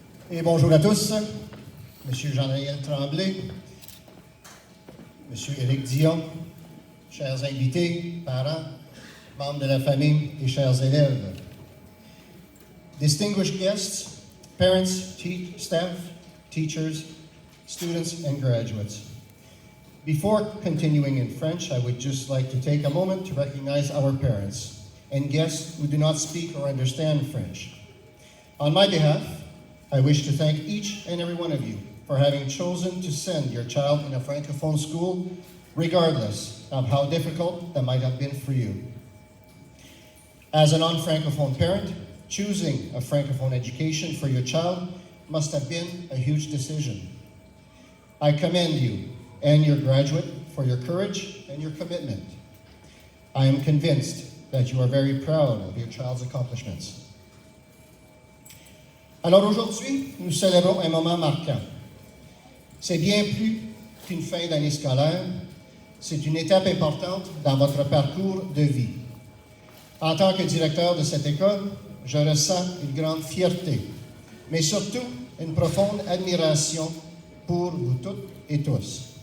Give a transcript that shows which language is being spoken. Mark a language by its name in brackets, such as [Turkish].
[French] Et bonjour à tous, Monsieur Jean-Daniel Tremblay, Monsieur Éric Dion, chers invités, parents, membres de la famille et chers élèves. [English] Distinguished guests, parents, staff, teachers, students, and graduates. Before continuing in French, I would just like to take a moment to recognize our parents and guests who do not speak or understand French. On my behalf, I wish to thank each and every one of you for having chosen to send your child in a Francophone school, regardless of how difficult that might have been for you. As a non-Francophone parent, choosing a Francophone education for your child must have been a huge decision. I commend you and your graduate for your courage and your commitment. I am convinced that you are very proud of your child's accomplishments. [French] Alors aujourd'hui, nous célébrons un moment marquant. C'est bien plus qu'une fin d'année scolaire, c'est une étape importante dans votre parcours de vie. En tant que directeur de cette école, je ressens une grande fierté, mais surtout une profonde admiration pour vous toutes et tous.